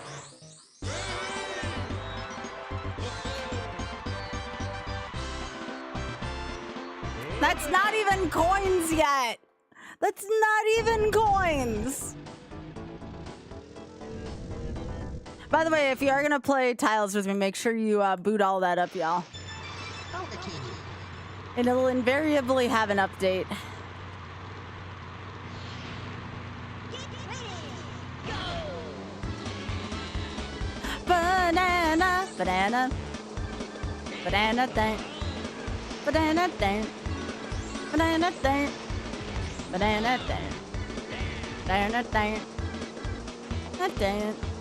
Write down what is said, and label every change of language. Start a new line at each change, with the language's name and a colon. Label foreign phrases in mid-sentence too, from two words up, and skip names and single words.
English: That's not even coins yet! That's not even coins! By the way, if you are gonna play Tiles with me, make sure you boot all that up, y'all. And it'll invariably have an update. Banana, banana, banana thing, banana thing, banana thing, banana thing, banana thing, banana thing.